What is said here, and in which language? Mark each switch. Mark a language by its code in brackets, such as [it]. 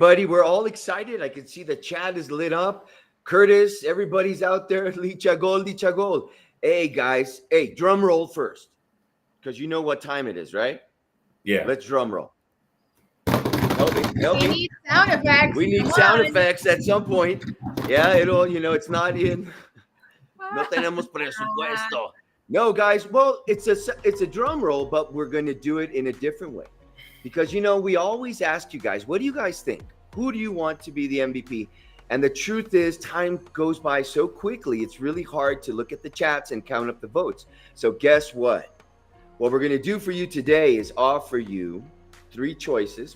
[en] We're all excited. I can see the chat is lit up. Curtis, everybody's out there. Licha gol. Hey, guys. Hey, drum roll first, because you know what time it is, right? Yeah. Let's drum roll. Help me. We need sound effects. We need sound effects at some point. Yeah, it's not in. [es] No tenemos presupuesto. [en] No, guys. Well, it's a drum roll, but we're going to do it in a different way. Because, we always ask you guys, what do you guys think? Who do you want to be the MVP? And the truth is, time goes by so quickly, it's really hard to look at the chats and count up the votes. So guess what? What we're going to do for you today is offer you 3 choices.